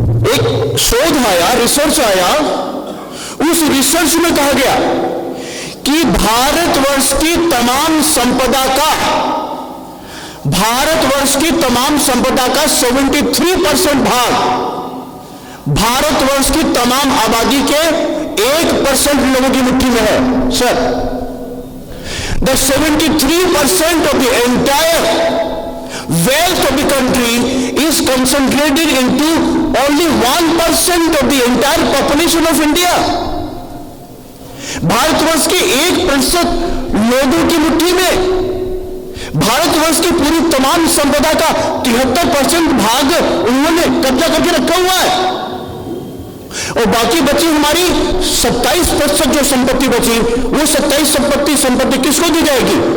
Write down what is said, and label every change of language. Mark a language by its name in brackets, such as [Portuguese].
[Hindi] एक शोध आया, रिसर्च आया, उस रिसर्च में कहा गया कि भारतवर्ष की तमाम संपदा का, भारतवर्ष की तमाम संपदा का 73% भाग भारतवर्ष की तमाम आबादी के 1% लोगों की मुट्ठी में है। [English] Sir, the 73% of the entire wealth of the country is concentrated into only 1% of the entire population of India. [Hindi] Bharatvarsh के 1% लोगों की मुट्ठी में भारतवर्ष की पूरी तमाम संपदा का 73% भाग उन्होंने कब्जा करके रखा हुआ है। और बाकी बची हमारी 27% जो संपत्ति बची, वो 27 संपत्ति किसको दी जाएगी?